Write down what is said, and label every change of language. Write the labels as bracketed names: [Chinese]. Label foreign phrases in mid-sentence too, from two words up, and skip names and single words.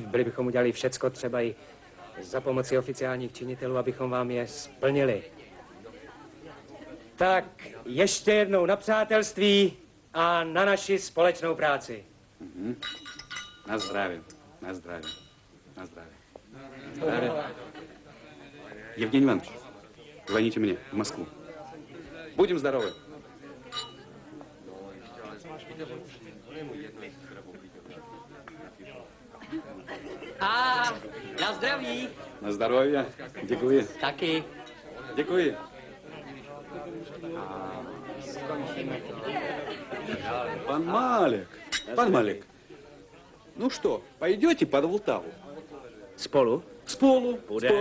[Czech] Byli bychom udělali všecko, třeba i za pomoci oficiálních činitelů, abychom vám je splnili. Tak ještě jednou na přátelství a na naši společnou práci. Na zdraví, na zdraví, na zdraví. Zdraví. [Russian] Евгений Иванович, звоните мне в Москву. Будем здоровы. [Czech] A na zdraví. Na здоровье. Děkuji. Taky. Děkuji. [Russian] Пан Малик, ну что, пойдете под Влтаву? [Czech] Spolu? Spolu. Půjdem.